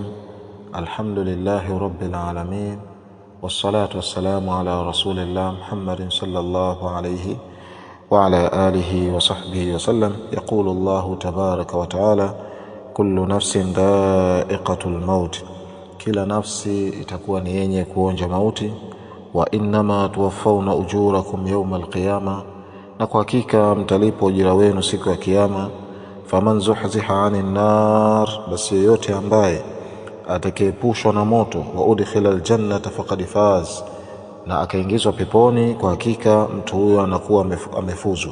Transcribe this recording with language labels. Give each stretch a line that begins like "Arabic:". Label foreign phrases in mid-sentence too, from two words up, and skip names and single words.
Arabic: الحمد لله رب العالمين، والصلاة والسلام على رسول الله محمد صلى الله عليه وعلى آله وصحبه وسلم. يقول الله تبارك وتعالى: كل نفس ذائقة الموت،
Swahili: kila nafsi itakuwa ni yenye kuonja mauti.
Arabic: وإنما توفون أجوركم يوم القيامة,
Swahili: na kwa hakika mtalipo ujira wenu siku ya kiyama.
Arabic: فمن زحزح عن النار,
Swahili: basi yote ambaye atakayepushwa na moto,
Arabic: وأدخل الجنة فقد فاز,
Swahili: na akaingizwa peponi, kwa hakika mtu huyo anakuwa amefuzu.